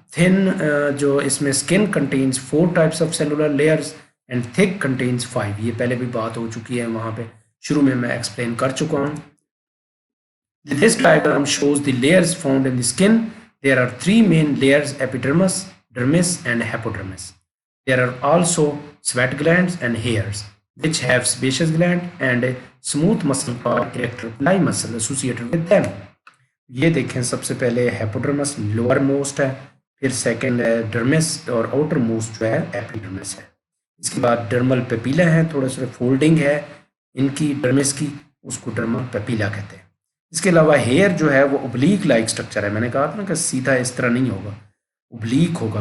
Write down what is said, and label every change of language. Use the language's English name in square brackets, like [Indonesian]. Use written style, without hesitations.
[English] Thin जो इसमें skin contains 4 types of cellular layers and thick contains 5. [Hindi] ये पहले भी बात हो चुकी है, वहाँ पे शुरू में मैं एक्सप्लेन कर चुका हूँ. [English] This diagram shows the layers found in the skin. There are 3 main layers: epidermis, dermis and hypodermis. There are also sweat glands and hairs which have sebaceous gland and a smooth muscle called erector pili muscle associated with them. [Hindi] ये देखें, सबसे पहले hypodermis lower most है, फिर second है dermis और outer most जो है epidermis है. इसके बाद dermal papilla है, थोड़ा सा फोल्डिंग है इनकी dermis की, उसको dermal papilla कहते हैं. इसके अलावा हेयर जो है वो ओब्लीक लाइक स्ट्रक्चर है. मैंने कहा था ना कि सीधा इस तरह नहीं होगा, ओब्लीक होगा.